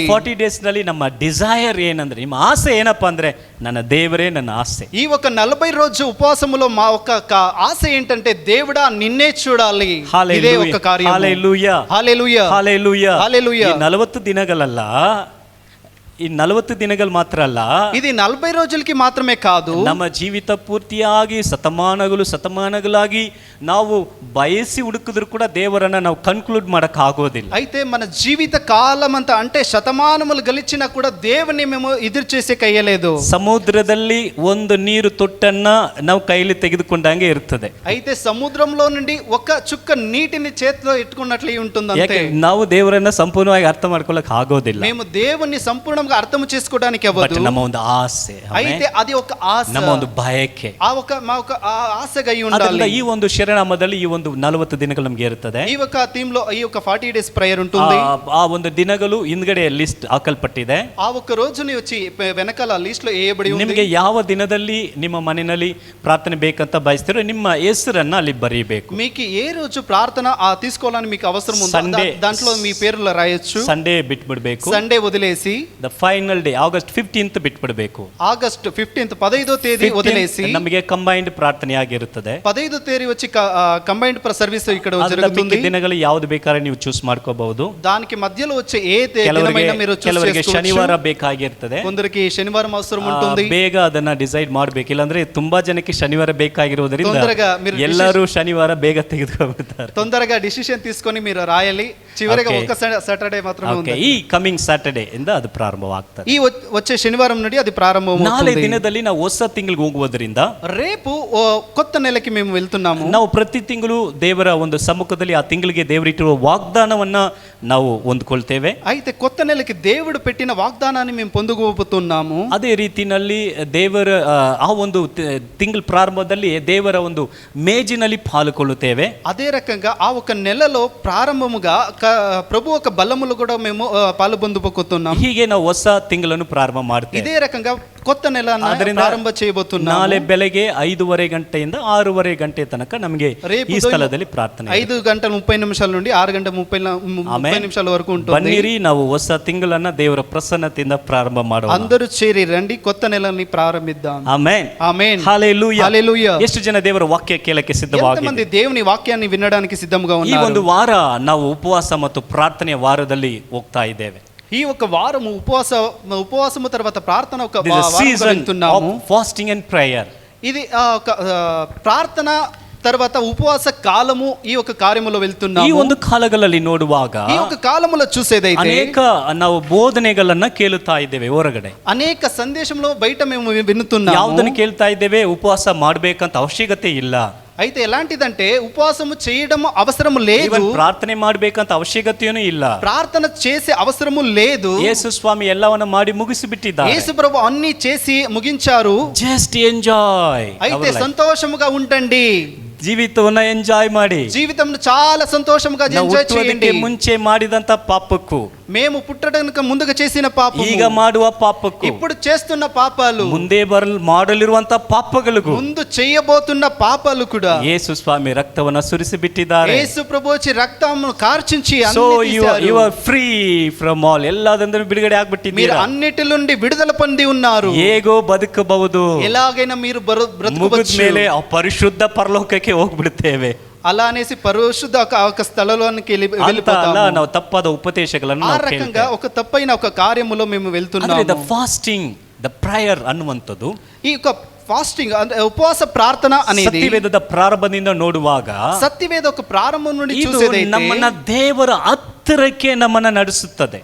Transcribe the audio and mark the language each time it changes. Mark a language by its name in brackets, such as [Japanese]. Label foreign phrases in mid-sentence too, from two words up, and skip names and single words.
[Kannada] 40 days ನಲ್ಲಿ ನಮ್ಮ ಡಿಸೈರ್ ಏನಂದ್ರೆ, ನಿಮ್ಮ ಆಸೆ ಏನಪ್ಪಾ ಅಂದ್ರೆ, ನನ್ನ ದೇವರೇ ನನ್ನ ಆಸೆ. [Telugu] ఈ ఒక 40 రోజు ఉపవాసములో మా ఒక ఆశ ఏంటంటే, దేవుడా నిన్నే చూడాలి. ఇదే ఒక కార్యం. హల్లెలూయా, హల్లెలూయా, హల్లెలూయా, హల్లెలూయా. [Kannada] 40 ದಿನಗಳಲ್ಲ, ಈ 40 ದಿನಗಳು ಮಾತ್ರ ಅಲ್ಲ, [Telugu] ఇది 40 రోజులకి మాత్రమే కాదు, [Kannada] ನಮ್ಮ ಜೀವಿತ ಪೂರ್ತಿಯಾಗಿ ಶತಮಾನಗಳಾಗಿ ನಾವು ಬಯಸಿ ಹುಡುಕಿದ್ರು ಕೂಡ ದೇವರನ್ನ ನಾವು ಕನ್ಕ್ಲೂಡ್ ಮಾಡಕ್ ಆಗೋದಿಲ್ಲ. [Telugu] అయితే మన జీవిత కాలం అంతా అంటే శతమానములు గలిచినా కూడా దేవుని మేము ఎదురు చేసే కయ్యలేదు. [Kannada] ಸಮುದ್ರದಲ್ಲಿ ಒಂದು ನೀರು ತೊಟ್ಟನ್ನ ನಾವು ಕೈಲಿ ತೆಗೆದುಕೊಂಡಂಗೆ ಇರ್ತದೆ. [Telugu] అయితే సముద్రంలో నుండి ఒక చుక్క నీటిని చేతిలో ఎట్టుకున్నట్లే ఉంటుంది అంతే. [Kannada] ಯಾಕೆ ನಾವು ದೇವರನ್ನ ಸಂಪೂರ್ಣವಾಗಿ ಅರ್ಥ ಮಾಡ್ಕೊಳ್ಳಕ್ ಆಗೋದಿಲ್ಲ. [Telugu] మేము దేవుని సంపూర్ణంగా అర్థం చేసుకోవడానికి [Kannada] ಬಟ್ [Telugu] అవ్వదు. [Kannada] ನಮ್ಮ ಒಂದು ಆಸೆ, [Telugu] అయితే అది ఒక ఆశ, [Kannada] ನಮ್ಮ ಒಂದು ಬಯಕೆ, [Telugu] మా ఒక ఆశగా [Kannada] ಅದರಿಂದ [Telugu] ఉండాలి. [Kannada] ಈ ಒಂದು ಶಿರನಾಮದಲ್ಲಿ ಈ ಒಂದು 40 ದಿನಗಳು ನಮ್ಗೆ ಇರ್ತದೆ. [Telugu] ఈ ఒక థీమ్ లో ఈ ఒక 40 days ప్రేయర్ ఉంటుంది. [Kannada] ಆ ಒಂದು ದಿನಗಳು ಹಿಂದ್ಗಡೆ ಲಿಸ್ಟ್ ಹಾಕಲ್ಪಟ್ಟಿದೆ. [Telugu] ఆ ఒక రోజుని వచ్చి వెనకాల లిస్ట్ లో వేయబడి ఉంది. [Kannada] ನಿಮಗೆ ಯಾವ ದಿನದಲ್ಲಿ ನಿಮ್ಮ ಮನೆಯಲ್ಲಿ ಪ್ರಾರ್ಥನೆ ಬೇಕಂತ ಬಯಸ್ತೀರೋ ನಿಮ್ಮ ಹೆಸರನ್ನ ಅಲ್ಲಿ ಬರೀಬೇಕು. [Telugu] మీకు ఏ రోజు ప్రార్థన తీసుకోవాలని మీకు అవసరం ఉందో దాంట్లో మీ పేర్లు రాయొచ్చు. [Kannada] సండే బిట్ಬಿಡಬೇಕು. [Telugu] సండే వదిలేసి [English] the final day [Kannada] ಆಗಸ್ಟ್ 15th ಬಿಟ್ಬಿಡಬೇಕು. [Telugu] ಆಗಸ್ಟ್ 15th 15వ తేదీ వదిలేసి [Kannada] ನಮಗೆ ಕಂಬೈನ್ಡ್ ಪ್ರಾರ್ಥನೆ ಆಗಿರುತ್ತದೆ. [Telugu] 15వ తేదీ వచ్చి కంబైన్డ్ సర్వీస్ ఇక్కడ జరుగుతుంది. [Kannada] ದಿನಗಳು ಯಾವುದು ಬೇಕಾದ್ರೆ ನೀವು ಚೂಸ್ ಮಾಡ್ಕೋಬಹುದು. [Telugu] దానికి మధ్యలో వచ్చే ఏ దినమైనా మీరు చూస్ [Kannada] ಕೆಲವರಿಗೆ [Telugu] చేసుకోవచ్చు. [Kannada] ಶನಿವಾರ ಬೇಕಾಗಿರ್ತದೆ, [Telugu] కొందరికి శనివారం అవసరం ఉంటుంది. [Kannada] ಬೇಗ ಅದನ್ನ ಡಿಸೈಡ್ ಮಾಡಬೇಕು, ಇಲ್ಲಾಂದ್ರೆ ತುಂಬಾ ಜನಕ್ಕೆ ಶನಿವಾರ ಬೇಕಾಗಿರೋದ್ರಿಂದ [Telugu] తొందరగా మీరు [Kannada] ಎಲ್ಲರೂ ಶನಿವಾರ ಬೇಗ ತೆಗೆದುಕೊಂಡ್ಬಿಡ್ತಾರೆ. [Telugu] తొందరగా డిసిషన్ తీసుకొని మీరు రాయాలి. చివరిగా ఒక సాటర్డే మాత్రమే ఉంది. [Kannada] ఈ [English] coming Saturday [Kannada] ಇಂದ ಅದು ಪ್ರಾರಂಭವಾಗ್ತದೆ. [Telugu] ఈ వచ్చే శనివారం నుండి అది ప్రారంభమవుతుంది. [Kannada] 4 ದಿನದಲ್ಲಿ ನಾವು ಹೊಸ ತಿಂಗಳಿಗೆ ಹೋಗುವುದರಿಂದ [Telugu] రేపు కొత్త నెలకి మేము వెళ్తున్నాము. [Kannada] ನಾವು ಪ್ರತಿ ತಿಂಗಳು ದೇವರ ಒಂದು ಸಮ್ಮುಖದಲ್ಲಿ ಆ ತಿಂಗಳಿಗೆ ದೇವರಿಟ್ಟಿರುವ ವಾಗ್ದಾನವನ್ನ ನಾವು ಹೊಂದ್ಕೊಳ್ತೇವೆ. [Telugu] అయితే కొత్త నెలకి దేవుడు పెట్టిన వాగ్దానాన్ని మేము పొందుకోబోతున్నాము. [Kannada] ಅದೇ ರೀತಿನಲ್ಲಿ ದೇವರ ಆ ಒಂದು ತಿಂಗಳ ಪ್ರಾರಂಭದಲ್ಲಿ ದೇವರ ಒಂದು ಮೇಜಿನಲ್ಲಿ ಪಾಲ್ಗೊಳ್ಳುತ್ತೇವೆ. [Telugu] అదే రకంగా ఆ ఒక నెలలో ప్రారంభముగా ప్రభు ఒక బలములు కూడా మేము పాలు పొందుకోబోతున్నాము. [Kannada] ಹೀಗೆ ನಾವು ಹೊಸ ತಿಂಗಳನ್ನು ಪ್ರಾರಂಭ ಮಾಡ್ತೇವೆ. [Telugu] ఇదే రకంగా కొత్త నెల ప్రారంభ చేయబోతున్నాము. [Kannada] ನಾಳೆ ಬೆಳಗ್ಗೆ 5:30 ಗಂಟೆಯಿಂದ 6:30 ಗಂಟೆ ತನಕ ನಮಗೆ ಈ ಸ್ಥಳದಲ್ಲಿ ಪ್ರಾರ್ಥನೆ [Telugu] 5:30 నుండి 6:30 వరకు ఉంటుంది. [Kannada] ಬನ್ನಿರಿ, ನಾವು ಹೊಸ ತಿಂಗಳನ್ನ ದೇವರ ಪ್ರಸನ್ನತೆಯಿಂದ ಪ್ರಾರಂಭ ಮಾಡೋಣ. [Telugu] అందరూ చేరి రండి, కొత్త నెలని ప్రారంభిద్దాం. [Kannada] ಆಮೆನ್, [Telugu] ఆమేన్, హల్లెలూయా, హల్లెలూయా. [Kannada] ಎಷ್ಟು ಜನ ದೇವರ ವಾಕ್ಯ ಕೇಳಕ್ಕೆ ಸಿದ್ಧವಾಗಿದ್ದಾರೆ? [Telugu] ఎంతమంది దేవుని వాక్యాన్ని వినడానికి సిద్ధంగా [Kannada] ಈ [Telugu] ఉన్నారు? [Kannada] ಒಂದು ವಾರ ನಾವು ಉಪವಾಸ ಮತ್ತು ಪ್ರಾರ್ಥನೆಯ ವಾರದಲ್ಲಿ ಹೋಗ್ತಾ ಇದ್ದೇವೆ. [Telugu] ఈ ఒక వారము ఉపవాసము తర్వాత ప్రార్థన ఒక [English] season of fasting and prayer. [Telugu] ఇది ఒక ప్రార్థన తర్వాత ఉపవాಸ కాలము ఈ ఒక కార్యములో వెళ్తున్నాము. [Kannada] ಈ ಒಂದು ಕಾಲಗಳಲ್ಲಿ ನೋಡುವಾಗ [Telugu] ఈ ఒక కాలములో చూసేదైతే [Kannada] ಅನೇಕ ನಾವು ಬೋಧನೆಗಳನ್ನ ಕೇಳುತ್ತಾ ಇದ್ದೇವೆ ಹೊರಗಡೆ. [Telugu] అనేక సందేశంలో బయట మేము వినుతున్నాము. [Kannada] ಯಾವುದನ್ನು ಕೇಳ್ತಾ ಇದ್ದೇವೆ? ಉಪವಾಸ ಮಾಡಬೇಕಂತ ಅವಶ್ಯಕತೆ ಇಲ್ಲ. [Telugu] అయితే ఎలాంటిదంటే ఉపవాసము చేయడం అవసరము లేదు, [Kannada] ಪ್ರಾರ್ಥನೆ ಮಾಡಬೇಕಂತ ಅವಶ್ಯಕತೆಯೂ ಇಲ್ಲ, [Telugu] ప్రార్థన చేసే అవసరము లేదు. [Kannada] ಯೇಸು ಸ್ವಾಮಿ ಎಲ್ಲವನ್ನ ಮಾಡಿ ಮುಗಿಸಿಬಿಟ್ಟಿದ್ದಾರೆ. [Telugu] యేసు ప్రభు అన్ని చేసి ముగించారు. [English] just enjoy. [Telugu] అయితే సంతోషముగా ఉండండి, [Kannada] ಜೀವಿತವನ್ನ ಎಂಜಾಯ್ ಮಾಡಿ. [Telugu] జీవితంను చాలా సంతోషముగా ఎంజాయ్ చేయండి. [Kannada] ಮುಂಚೆ ಮಾಡಿದಂತ ಪಾಪಕ್ಕೂ [Telugu] మేము పుట్టడానికి ముందుగా చేసిన పాపము, [Kannada] ಈಗ ಮಾಡುವ ಪಾಪಕ್ಕೂ [Telugu] ఇప్పుడు చేస్తున్న పాపాలు, [Kannada] ಮುಂದೆ ಮಾಡಲಿರುವಂತ ಪಾಪಗಳಿಗೂ [Telugu] ముందు చేయబోతున్న పాపాలు కూడా [Kannada] ಯೇಸು ಸ್ವಾಮಿ ರಕ್ತವನ್ನ ಸುರಿಸಿ ಬಿಟ್ಟಿದ್ದಾರೆ. [Telugu] యేసు ప్రభు వచ్చి రక్తమును కార్చించి [Kannada] ಸೊ [Telugu] అన్ని తీశారు. [English] you are free from all, [Kannada] ಎಲ್ಲಾದ್ರಿಂದ ಬಿಡುಗಡೆ [Telugu] మీరు [Kannada] ಆಗ್ಬಿಟ್ಟಿದ್ದೀರಾ. [Telugu] అన్నిటి నుండి విడుదల పొంది ఉన్నారు. [Kannada] ಹೇಗೋ ಬದುಕಬಹುದು, [Telugu] ఎలాగైనా మీరు [Kannada] ಮುಗಿದ [Telugu] బ్రతకవచ్చు. [Kannada] ಮೇಲೆ ಆ ಪರಿಶುದ್ಧ ಪರಲೋಕಕ್ಕೆ ಹೋಗ್ಬಿಡ್ತೇವೆ [Telugu] అలా అనేసి పరిశుద్ధ ఒక స్థలంలోనికి [Kannada] ಅಂತ ಅಲ್ಲ, [Telugu] వెళ్ళిపోతాము. [Kannada] ನಾವು ತಪ್ಪಾದ ಉಪದೇಶಗಳನ್ನು [Telugu] ఆ [Kannada] ನಾವು [Telugu] రకంగా [Kannada] ಕೇಳ್ತೇವೆ. [Telugu] ఒక తప్పైన ఒక కార్యములో మేము వెళ్తున్నాము. [English] the fasting the prayer ಅನ್ನುವಂಥದ್ದು [Telugu] ఈ యొక్క ఫాస్టింగ్ ఉపవాಸ ప్రార్థన అనేది [Kannada] ಸತ್ಯವೇದದ ಪ್ರಾರಂಭದಿಂದ ನೋಡುವಾಗ [Telugu] సత్యవేద ఒక ప్రారంభం నుండి [Kannada] ಇದು [Telugu] చూసేదైతే [Kannada] ನಮ್ಮನ್ನ ದೇವರ ಹತ್ತಿರಕ್ಕೆ ನಮ್ಮನ್ನ ನಡೆಸುತ್ತದೆ.